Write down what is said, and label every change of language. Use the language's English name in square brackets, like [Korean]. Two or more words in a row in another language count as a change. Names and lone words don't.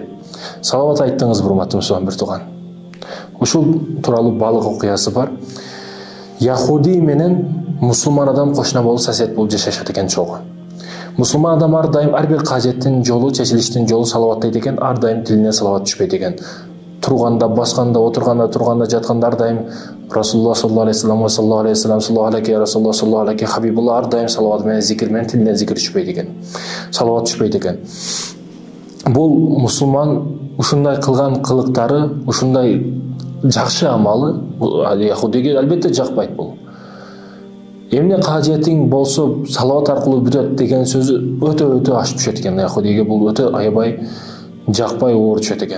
[Kyrgyz] Салават айттыңыз, урматтуу мусулман бир тууган. Ушул тууралуу балык окуясы бар. Яхуди менен мусулман адам кошуна болуп сосед болуп жашашат экен чогуу. Мусулман адам ар дайым ар бир кажеттин жолу, чечилиштин жолу салаваттайт экен, ар дайым тилине салават түшпөйт экен. Турганда, басканда, отурганда, турганда, жатканда ар дайым [Arabic] رسول الله صلى الله عليه وسلم صلى الله عليه وسلم صلى الله عليه رسول الله صلى الله عليه حبيب الله [Kyrgyz] ар дайым салават менен, зикир менен, тилине зикир түшпөйт экен. Салават түшпөйт экен. Бул мусулман ушундай кылган кылыктары, ушундай жакшы амалы яхудиге албетте жакпайт бул. Эмне кажетиң болсо салават аркылуу бүтөт деген сөзү өтө ашып түшөт экен яхудиге, бул өтө аябай жакпай оор түшөт экен.